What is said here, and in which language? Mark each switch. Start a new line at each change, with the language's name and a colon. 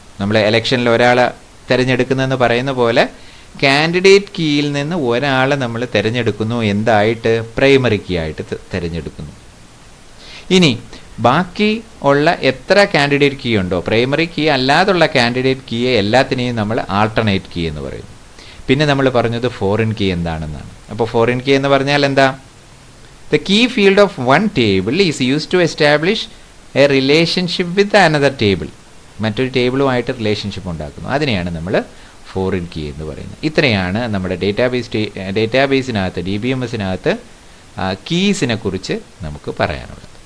Malayalam: നമ്മൾ ഇലക്ഷനിൽ ഒരാളെ തിരഞ്ഞെടുക്കുന്നതെന്ന് പറയുന്ന പോലെ കാൻഡിഡേറ്റ് കീയിൽ നിന്ന് ഒരാളെ നമ്മൾ തിരഞ്ഞെടുക്കുന്നു. എന്തായിട്ട്? പ്രൈമറി കീ ആയിട്ട് തിരഞ്ഞെടുക്കുന്നു. ഇനി ബാക്കി ഉള്ള എത്ര കാൻഡിഡേറ്റ് കീ ഉണ്ടോ, പ്രൈമറി കീ അല്ലാതുള്ള കാൻഡിഡേറ്റ് കീയെ എല്ലാത്തിനെയും നമ്മൾ ആൾട്ടർനേറ്റ് കീ എന്ന് പറയുന്നു. പിന്നെ നമ്മൾ പറഞ്ഞത് ഫോറിൻ കീ എന്താണെന്നാണ്. അപ്പോൾ ഫോറിൻ കീ എന്ന് പറഞ്ഞാൽ എന്താ?
English: The key field of one table is used to establish a relationship with another table.
Malayalam: മറ്റൊരു ടേബിളുമായിട്ട് റിലേഷൻഷിപ്പ് ഉണ്ടാക്കുന്നു. അതിനെയാണ് നമ്മൾ ഫോറിൻ കീ എന്ന് പറയുന്നത്. ഇത്രയാണ് നമ്മുടെ ഡേറ്റാബേസിനകത്ത്, DBMSനകത്ത് കീസിനെ കുറിച്ച് നമുക്ക് പറയാനുള്ളത്.